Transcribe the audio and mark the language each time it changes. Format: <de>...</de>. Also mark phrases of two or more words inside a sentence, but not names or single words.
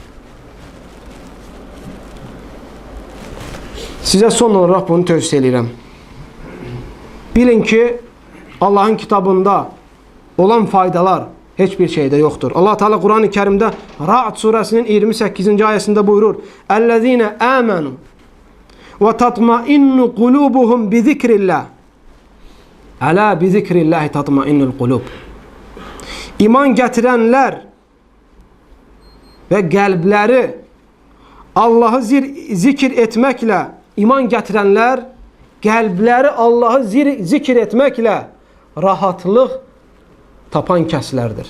<az>Sizə son olaraq bunu tövsiyə edirəm. Bilin ki, Allah'ın kitabında olan faydalar heç bir şeydə yoxdur. Allah Teala Quran-ı Kərimdə Ra'd surəsinin 28-ci ayəsində buyurur:</az> <ar>"الذين آمنوا وتطمئن قلوبهم بذكر الله. ألا بذكر الله تطمئن القلوب."</ar> <az>İman gətirənlər və qəlbləri Allah'ı zikir etməklə, iman gətirənlər qəlbləri Allah'ı zikir etməklə rahatlıq tapan kəslərdir.</az>